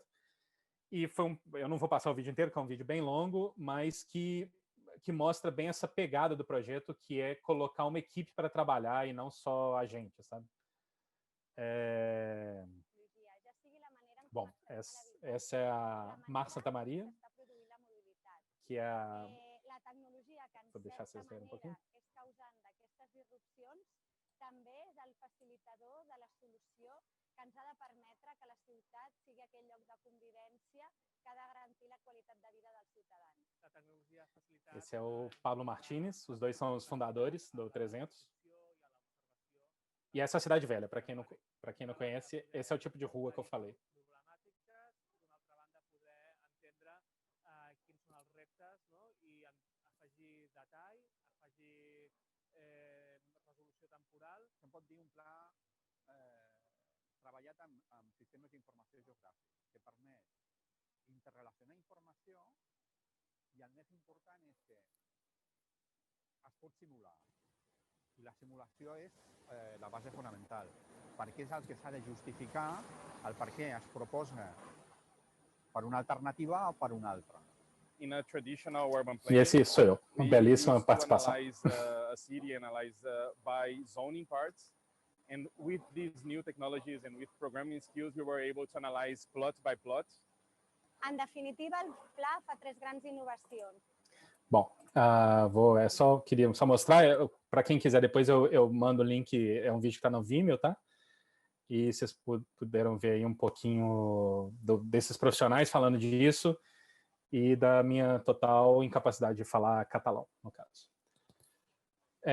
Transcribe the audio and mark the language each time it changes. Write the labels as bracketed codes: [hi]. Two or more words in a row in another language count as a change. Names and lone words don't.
[pt] E eu não vou passar o vídeo inteiro, que é um vídeo bem longo, mas que mostra bem essa pegada do projeto, que é colocar uma equipe para trabalhar e não só a gente, sabe? Bom, essa é a Mar Santa Maria, que é a... Vou deixar vocês verem um pouquinho. [ca] També és el facilitador de la solució que ens ha de permetre que la ciutat sigui aquell lloc de convivència que ha de garantir la qualitat de vida dels ciutadans. [pt] Esse é o Pablo Martínez, os dois são os fundadores do 300. E essa é a Cidade Velha, para quem não conhece, esse é o tipo de rua que eu falei. [ca] Resolució temporal, se'n pot dir un pla treballat amb sistemes d'informació geogràfics, que permet interrelacionar informació, i el més important és que es pot simular. I la simulació és la base fonamental, perquè és el que s'ha de justificar el per què es proposa per una alternativa o per una altra. [en] In a traditional urban planning, [pt] e esse sou eu, uma belíssima participação. [en] Analyze a city, analyze by zoning parts, and with these new technologies and with programming skills, we were able to analyze plot by plot. [ca] En definitiva, el pla fa 3 grans innovacions. [pt] Bom, queria só mostrar, para quem quiser depois eu mando o link, é um vídeo que está no Vimeo, tá? E vocês puderam ver aí um pouquinho desses profissionais falando disso, e da minha total incapacidade de falar catalão, no caso.